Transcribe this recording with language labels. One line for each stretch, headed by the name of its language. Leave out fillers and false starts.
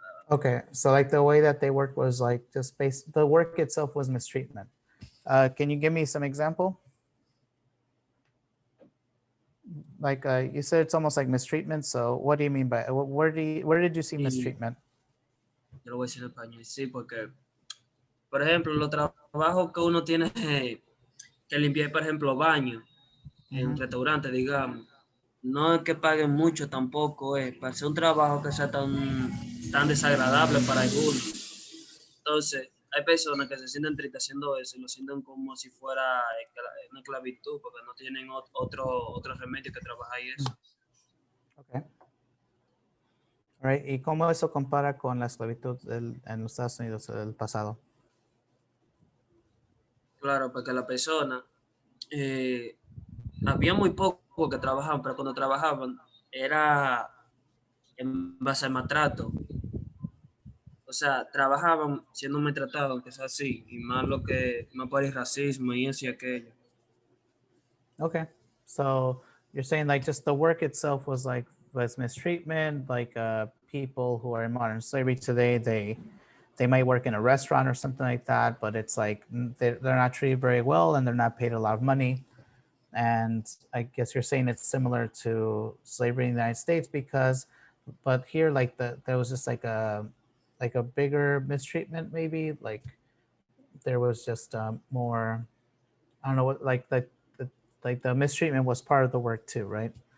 English: Okay, so like the way that they worked was like just based, the work itself was mistreatment. Can you give me some example? Like you said, it's almost like mistreatment. So what do you mean by where did you see mistreatment?
Spanish: Yo lo voy a decir en español, sí, porque, por ejemplo, los trabajos que uno tiene que limpiar, por ejemplo, baños en restaurantes, digamos, no es que paguen mucho tampoco, para hacer un trabajo que sea tan desagradable para algunos. Entonces, hay personas que se sienten tristes haciendo eso y lo sienten como si fuera una esclavitud, porque no tienen otro remedio que trabajar y eso.
English: Okay. All right.
Spanish: ¿Y cómo eso compara con la esclavitud en los Estados Unidos del pasado? Claro, porque la persona, había muy poco que trabajaban, pero cuando trabajaban era en base al maltrato. O sea, trabajaban siendo maltratados, aunque sea así, y más por el racismo y eso y aquello.
English: Okay. So you're saying like just the work itself was mistreatment, like people who are in modern slavery today, they might work in a restaurant or something like that, but it's like they're not treated very well and they're not paid a lot of money. And I guess you're saying it's similar to slavery in the United States but here like there was just like a bigger mistreatment maybe, like there was just more, I don't know what, like the mistreatment was part of the work too, right?